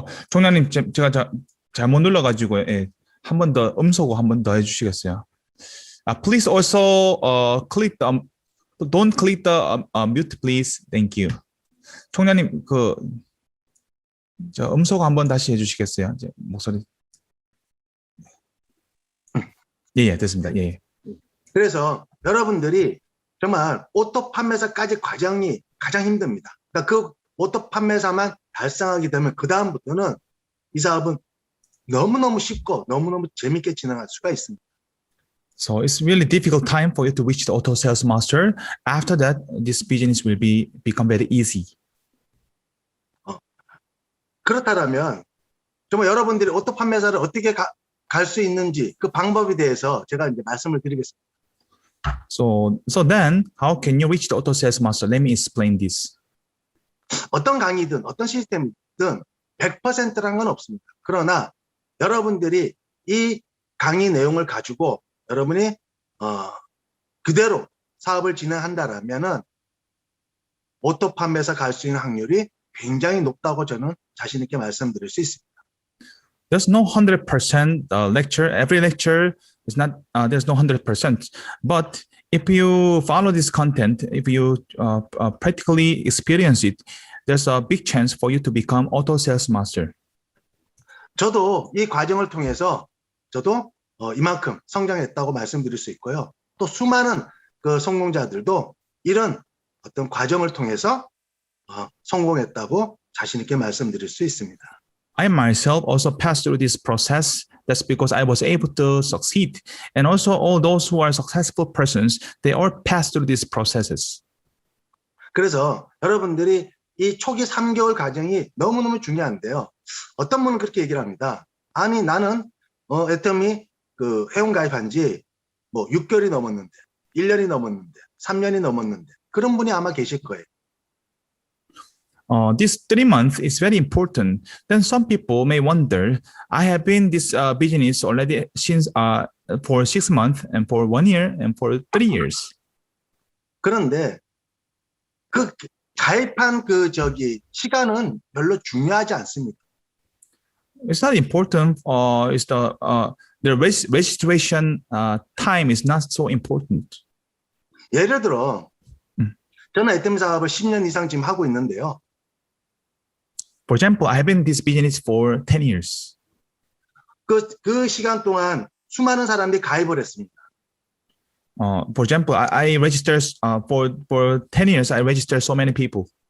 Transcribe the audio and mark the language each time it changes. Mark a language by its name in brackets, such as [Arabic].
[Korean] 총장님, 제가 잘못 눌러가지고 한 번 더 음소거 한 번 더 해주시겠어요? [English] Please also click the don't click the mute, please. Thank you. [Korean] 총장님 저 음소거 한 번 다시 해주시겠어요? 이제 목소리. 예, 됐습니다. 예. 그래서 여러분들이 정말 오토 판매사까지 과정이 가장 힘듭니다. 그러니까 그 오토 판매사만 달성하게 되면 그 다음부터는 이 사업은 너무너무 쉽고 너무너무 재밌게 진행할 수가 있습니다. [English] So it's really difficult time for you to reach the auto sales master. After that, this business will become very easy. [Korean] 그렇다면 정말 여러분들이 오토 판매사를 어떻게 갈 수 있는지 그 방법에 대해서 제가 이제 말씀을 드리겠습니다. [English] So then, how can you reach the auto sales master? Let me explain this. [Korean] 어떤 강의든 어떤 시스템이든 100%라는 건 없습니다. 그러나 여러분들이 이 강의 내용을 가지고 여러분이 그대로 사업을 진행한다라면은 오토 판매사 갈 수 있는 확률이 굉장히 높다고 저는 자신 있게 말씀드릴 수 있습니다. [English] There's no 100% lecture. Every lecture is not. There's no 100%. But if you follow this content, if you practically experience it, there's a big chance for you to become auto sales master. [Korean] 저도 이 과정을 통해서 저도 이만큼 성장했다고 말씀드릴 수 있고요. 또 수많은 그 성공자들도 이런 어떤 과정을 통해서 성공했다고 자신 있게 말씀드릴 수 있습니다. [English] I myself also passed through this process. That's because I was able to succeed. And also all those who are successful persons, they all pass through these processes. [Korean] 그래서 여러분들이 이 초기 3개월 과정이 너무너무 중요한데요. 어떤 분은 그렇게 얘기를 합니다. 아니 나는 애터미 그 회원 가입한 지 뭐 6개월이 넘었는데 1년이 넘었는데 3년이 넘었는데 그런 분이 아마 계실 거예요. [English] This 3 months is very important. Then some people may wonder, I have been this business already since for 6 months and for 1 year and for 3 years. [Korean] 그런데 그 가입한 시간은 별로 중요하지 않습니다. [English] It's not important. It's the registration time is not so important. [Korean] 예를 들어, 저는 애터미 사업을 10년 이상 지금 하고 있는데요. [English] For example, I have been in this business for 10 years. [Korean] 그 시간 동안 수많은 사람들이 가입을 했습니다. [English] For example, I registered for 10 years. I registered so many people.